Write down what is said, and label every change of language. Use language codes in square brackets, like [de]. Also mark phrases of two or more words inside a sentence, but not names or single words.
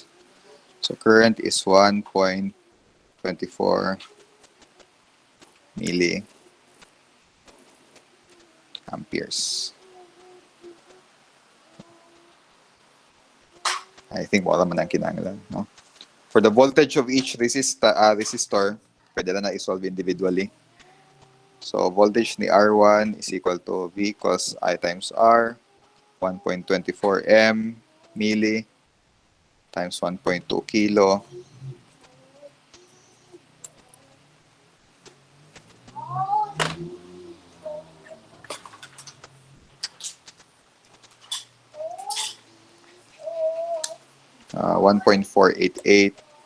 [en] So current is 1.24 milliamperes. [ceb] I think wala man ang kinahanglan, no? [en] For the voltage of each resistor, [ceb] pwede na i-solve individually. [en] So voltage ni R1 is equal to V cos I times R, 1.24 M milli times 1.2 kilo. Uh, 1.488.